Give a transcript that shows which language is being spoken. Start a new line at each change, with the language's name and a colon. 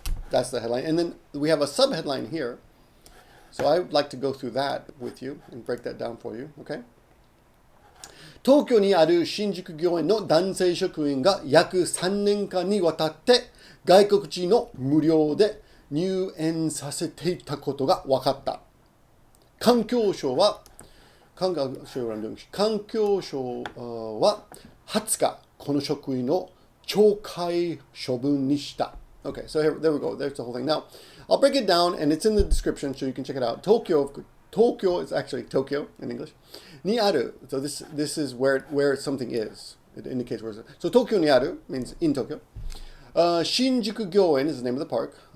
English: That's the headline. And then we have a sub-headline here. So I would like to go through that with you and break that down for you, okay?
Japanese: 東京にある新宿御苑の男性職員が約3年間にわたって外国人の無料で入園させていたことが分かった。環境省は20日、この職員を懲戒処分にした。
English: Okay, so there we go. There's the whole thing. Now, I'll break it down, and it's in the description, so you can check it out. Tokyo is actually Tokyo in English.
Japanese: Ni aru.
English: So this is where something is. It indicates where. So
Japanese: Tokyo ni aru
English: means in Tokyo. Shinjuku Gyoen is the name of the park.